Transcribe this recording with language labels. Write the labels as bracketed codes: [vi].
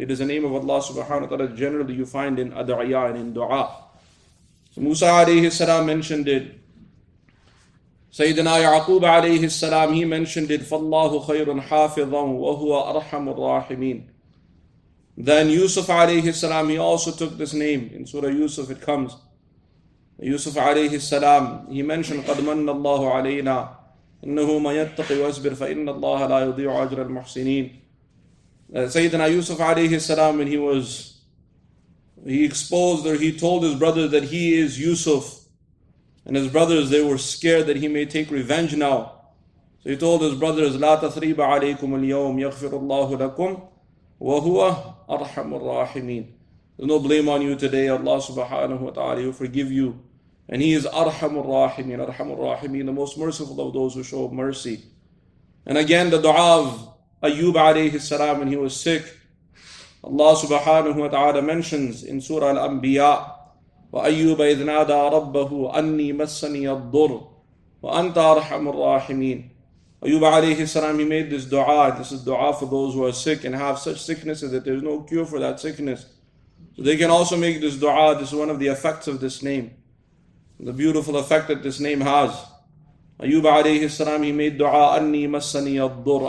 [en] It is a name of Allah subhanahu wa ta'ala generally you find in ad'iyah and in dua. So Musa alayhi salam mentioned it. Sayyidina Yaqub alayhi salam, he mentioned it. [ar] فَاللَّهُ خَيْرٌ حَافِظًا وَهُوَ أَرْحَمُ الرَّاحِمِينَ. [en] Then Yusuf alayhi salam, he also took this name. In Surah Yusuf it comes. Yusuf alayhi salam, he mentioned [ar] قَدْ مَنَّ اللَّهُ عَلَيْنَا إِنَّهُ مَن يَتَّقِ وَيَصْبِرْ فَإِنَّ اللَّهَ لَا يُضِيعُ أَجْرَ الْمُحْسِنِينَ. [en] Sayyidina Yusuf alayhi salam, when he exposed or he told his brothers that he is Yusuf, and his brothers, they were scared that he may take revenge now. So he told his brothers, [ar] لا تثريب عليكم اليوم يغفر الله لكم وهو أرحم الراحمين. [en] There's no blame on you today. Allah subhanahu wa ta'ala will forgive you. And He is Arhamur Rahimin. Arhamur Rahimin, the most merciful of those who show mercy. And again, the dua of Ayyub alayhi salam when he was sick. Allah subhanahu wa ta'ala mentions in Surah Al-Anbiya, [ar] وَأَيُّوبَ إِذْ نَادَى رَبَّهُ أَنِّي مَسَّنِيَ الضُّرُّ وَأَنْتَ أَرْحَمُ الرَّاحِمِينَ. [en] Ayyub alayhi salam, he made this dua. This is dua for those who are sick and have such sicknesses that there is no cure for that sickness. So they can also make this dua. This is one of the effects of this name. The beautiful effect that this name has. Ayyub alayhi salam, he made dua, [ar] أَنِّي مَسَّنِيَ الضُّرُّ.